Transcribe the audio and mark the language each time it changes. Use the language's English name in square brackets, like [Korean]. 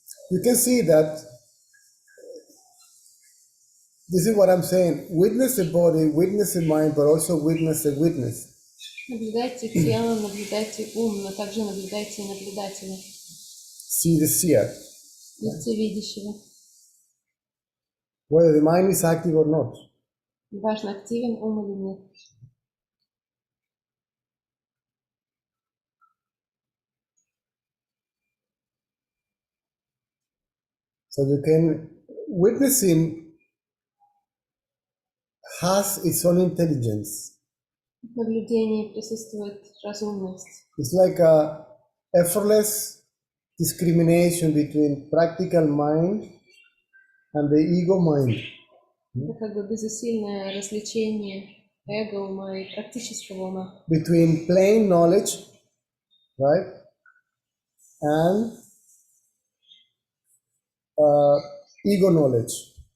[English] You can see that this is what I'm saying. Witness the body, witness the mind, but also witness the witness. [Russian] Наблюдайте тело, наблюдайте ум, но также наблюдайте и наблюдателя. [English] See the seer, [Russian] Видите видящего. [English] whether the mind is active or not. [Russian] Неважно, активен ум или нет. [English] So you can, witnessing has its own intelligence. [Russian] В наблюдении присутствует разумность. [English] It's like a effortless discrimination between practical mind and the ego mind. [Russian] Это как бы безусильное развлечение эго ума и практического ума. [English] between plain knowledge, right, and ego knowledge.